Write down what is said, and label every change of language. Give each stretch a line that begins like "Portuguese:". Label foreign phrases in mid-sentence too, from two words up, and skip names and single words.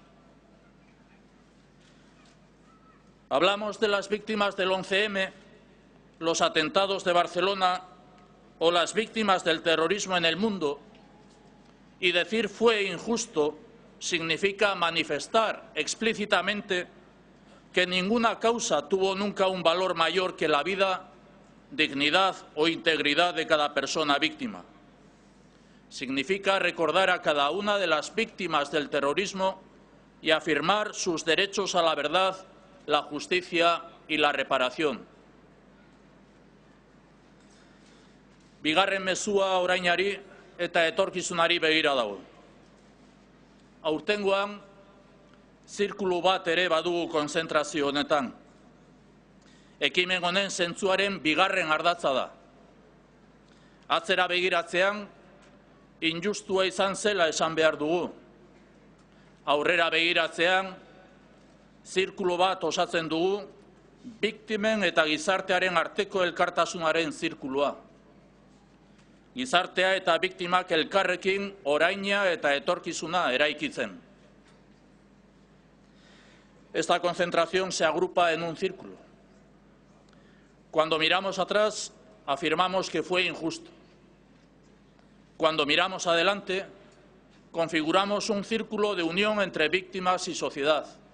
Spanish: Hablamos de las víctimas del 11M, los atentados de Barcelona o las víctimas del terrorismo en el mundo, y decir fue injusto significa manifestar explícitamente que ninguna causa tuvo nunca un valor mayor que la vida, dignidad o integridad de cada persona víctima. Significa recordar a cada una de las víctimas del terrorismo y afirmar sus derechos a la verdad, la justicia y la reparación.
Basque: Bigarren mezua orainari eta etorkizunari begira dago. Aurtengoan, zirkulu bat ere badugu konzentrazio honetan. Ekimen honen zentzuaren bigarren ardatza da. Atzera begiratzean, injustua izan zela esan behar dugu. Aurrera begiratzean, zirkulu bat osatzen dugu, biktimen eta gizartearen arteko elkartasunaren zirkulua. Gizartea eta biktimak elkarrekin oraina eta etorkizuna eraikitzen.
Spanish: Esta concentración se agrupa en un círculo. Cuando miramos atrás, afirmamos que fue injusto. Cuando miramos adelante, configuramos un círculo de unión entre víctimas y sociedad.